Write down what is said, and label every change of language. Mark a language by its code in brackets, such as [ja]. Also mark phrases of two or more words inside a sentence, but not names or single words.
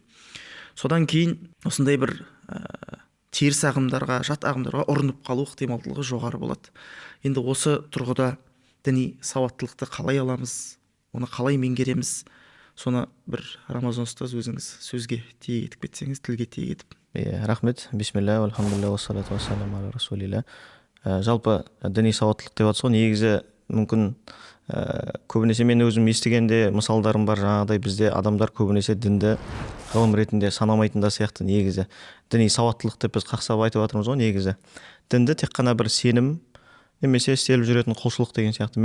[kk] Содан кейін осындай бір теріс ағымдарға, жат ағымдарға ұрынып қалу ықтималдылығы жоғары болады. Енді осы тұрғыда діни сауаттылықты қалай аламыз, оны қалай меңгереміз, соны бір Рамазан ұстаз өзіңіз сөзге тиек етіп кетсеңіз, тілге тиек етіп. [ar] Рахмет, بسم الله، الحمد لله, والصلاة والسلام على رسول الله. [kk] Жалпы діни сауаттылық деп жатсыз ғой, негізі мүмкін көбінесе мен өзім естігенде мысалдарым бар. Жаңағыдай бізде адамдар көбінесе дінді ғылым ретінде санамайтын да сияқты. Негізі діни сауаттылық деп біз қақсап айтып жатырмыз ғой. Негізі дінді тек қана бір сенім немесе істеліп жүретін құлшылық деген сияқты.